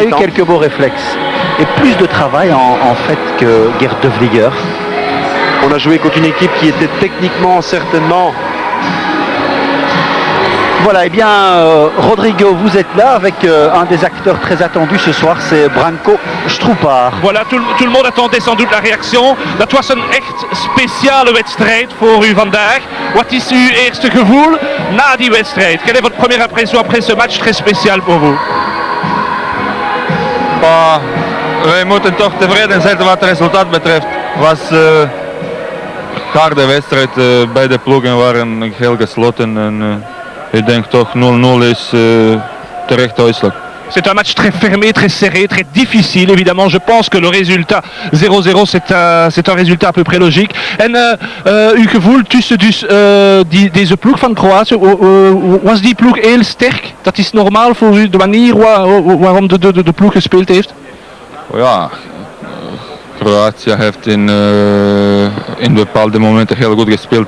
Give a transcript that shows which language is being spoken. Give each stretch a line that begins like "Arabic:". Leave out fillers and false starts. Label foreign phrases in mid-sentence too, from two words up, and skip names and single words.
French: Il a eu quelques beaux réflexes et plus de travail en fait que Gerd De Vlieger. On a joué contre une équipe qui était techniquement certainement... Voilà, et bien Rodrigo, vous êtes là avec un des acteurs très attendus ce soir, c'est Branko Stroupar. Voilà, tout le monde attendait sans doute la réaction.
Dutch: Dat was een echt speciale wedstrijd voor u vandaag. Wat is uw eerste gevoel na die wedstrijd?
French: Quelle est votre première impression après ce match très spécial pour vous?
Dutch: wij moeten toch tevreden zijn wat het resultaat betreft. Het was harde wedstrijd, beide ploegen waren heel gesloten en ik denk toch 0-0 is terecht uitslag.
French: C'est un match très fermé, très serré, très difficile. Évidemment, je pense que le résultat 0-0, c'est un résultat à peu près logique.
Dutch: En uw gevoel tussen dus, deze ploeg van Kroatië, was die ploeg heel sterk? Dat is normaal voor u, de manier waarom de ploeg gespeeld heeft? Ja, Kroatië heeft in bepaalde momenten heel goed gespeeld.